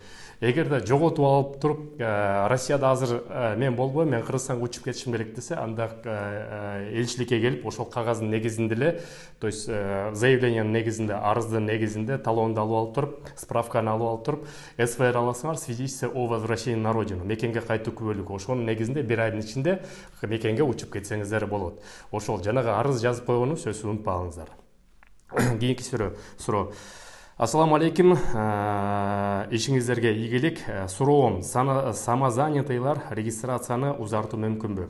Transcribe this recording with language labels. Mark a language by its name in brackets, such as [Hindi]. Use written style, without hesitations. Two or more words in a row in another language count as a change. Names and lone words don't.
[Kyrgyz] Эгерде жоготуп алып туруп, Россияда азыр мен болбойм, мен Кыргызстанга учуп кетишим керек десе, анда элчиликке келип, ошол кагаздын негизинде эле, [Russian] то есть [Kyrgyz] заявлениянын негизинде, арыздын негизинде талонду алып туруп, справканы алып туруп, СВР аласыңар, [Russian] свидетельство о возвращении на родину, [Kyrgyz] мекенге кайтуу күбөлүгү. Ошонун негизинде 1 айдын ичинде мекенге учуп кетсеңиздер болот. Ошол жанагы арыз жазып койгону сөзсүз унутпаңыздар. Кийинки суроо. Ассаламу алейкум, ишиңиздерге ийгилик. Суроом, самозанятыйлар регистрацияны узартуу мүмкүнбү?